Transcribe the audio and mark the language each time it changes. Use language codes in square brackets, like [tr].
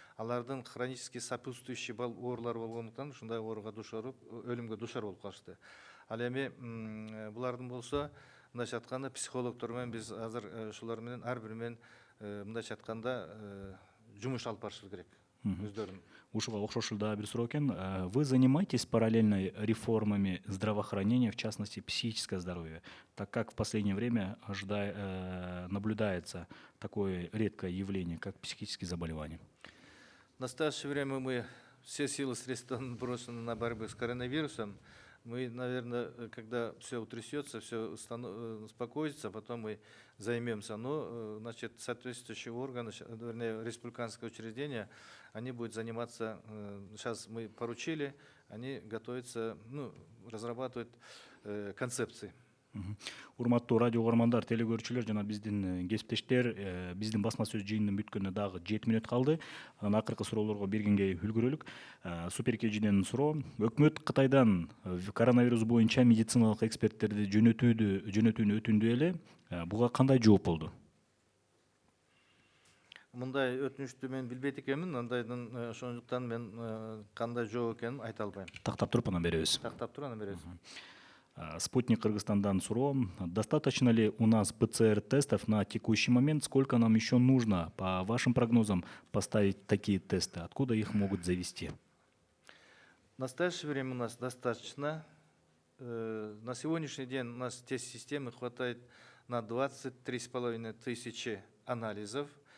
[ky] Алардын [ru] хронически сопутствующий [ky] оорулар болгондуктан ушундай ооруга душар, өлүмгө душар болуп калышты. Ал эми булардын болсо, мындайча айтканда психологдор менен биз азыр ушулар менен ар бири менен мындайча айтканда жумуш алып барышыбыз керек. Өздөрүн. Ушуга окшош да бир суроо экен. [ru] Вы занимаетесь параллельно реформами здравоохранения, в частности психическое здоровье, так как в последнее время наблюдается такое редкое явление, как психические заболевания? В настоящее время мы все силы средства брошены на борьбу с коронавирусом. Мы, наверное, когда все утрясется, все успокоится, потом мы займемся. Но, значит, соответствующие органы, вернее, республиканское учреждение, они будут заниматься, сейчас мы поручили, они готовятся, разрабатывают концепции. [ky] Урматтуу радио угармандар, телегөрүүчүлөр жана биздин кесиптештер, биздин басма сөз жыйынынын бүткөнүнө дагы 7 мүнөт калды. Анан акыркы суроолорго бергенге үлгүрөлүк. Суперкежиден суроо. Өкмөт Кытайдан коронавирус боюнча медициналык эксперттерди жөнөтүүнү өтүндү эле. Буга кандай жооп болду? Мындай өтүнүштү мен билбейт экенмин, андайдын ошондуктан мен кандай жооп экенин айта албайм. Тактап туруп анан беребиз. Тактап туруп анан беребиз. Спутник Кыргызстандан суроо. [ru] Достаточно ли у нас ПЦР-тестов на текущий момент? Сколько нам еще нужно, по вашим прогнозам, поставить такие тесты? Откуда их могут завести? В настоящее время у нас достаточно. На сегодняшний день у нас тест-системы хватает на 23,5 тысячи анализов.